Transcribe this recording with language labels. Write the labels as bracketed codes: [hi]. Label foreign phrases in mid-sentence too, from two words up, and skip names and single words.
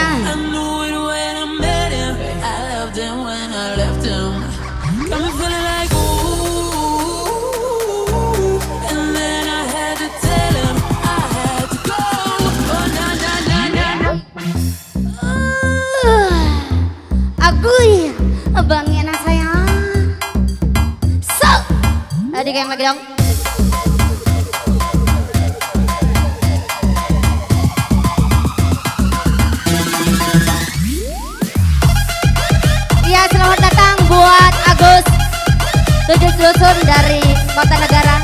[en] I knew it when I met him. I loved him when I left him. Got me feeling like ooh, and then I had to tell him I had to go. Oh na na na na. [id] Aguy, abang enak sayang. So, digoyang lagi dong. Ya, selamat datang buat Agus 7 Dusun dari Kota Negara.